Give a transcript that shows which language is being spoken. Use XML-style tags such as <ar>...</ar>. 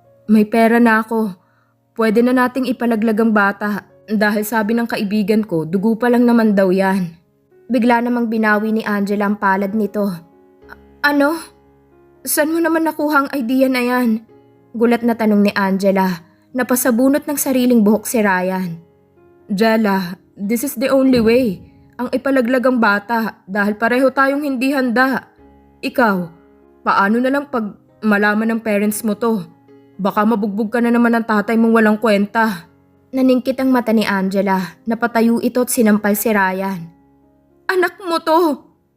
<tl>May pera na ako. Pwede na nating ipalaglag ang bata dahil sabi ng kaibigan ko, dugo pa lang naman daw yan. Bigla namang binawi ni Angela ang palad nito. Ano? Saan mo naman nakuha ang idea na yan? Gulat na tanong ni Angela. Napasabunot ng sariling buhok si Ryan.</tl> <en>Jella, this is the only way.</en> <tl>Ang ipalaglag ang bata dahil pareho tayong hindi handa. Ikaw, paano na lang pag malaman ng parents mo to? Baka mabugbog ka na naman ng tatay mong walang kwenta. Naningkit ang mata ni Angela. Napatayo ito at sinampal si Ryan. Anak mo to!</tl>